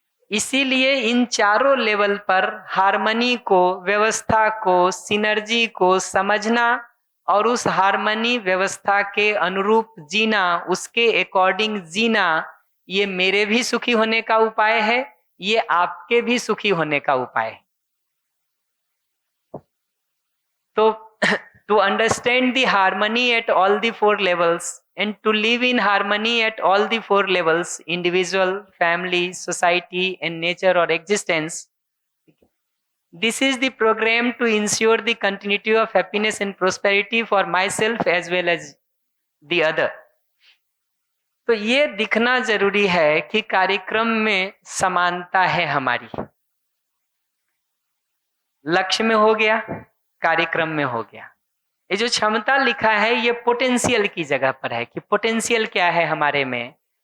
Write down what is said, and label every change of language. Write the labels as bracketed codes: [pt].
[hi] इसीलिए इन चारों लेवल पर हार्मनी को, व्यवस्था को, सिनर्जी को समझना और उस हार्मनी व्यवस्था के अनुरूप जीना, उसके अकॉर्डिंग जीना, ये मेरे भी सुखी होने का उपाय है, ये आपके भी सुखी होने का उपाय है। [en] तो to understand the harmony at all the four levels and to live in harmony at all the four levels, individual, family, society and nature or existence, this is the program to ensure the continuity of happiness and prosperity for myself as well as the other. [hi] तो ये दिखना जरूरी है कि कार्यक्रम में समानता है हमारी। लक्ष्य में हो गया, कार्यक्रम में हो गया। ये जो क्षमता लिखा है ये पोटेंशियल की जगह पर है कि पोटेंशियल क्या है हमारे में।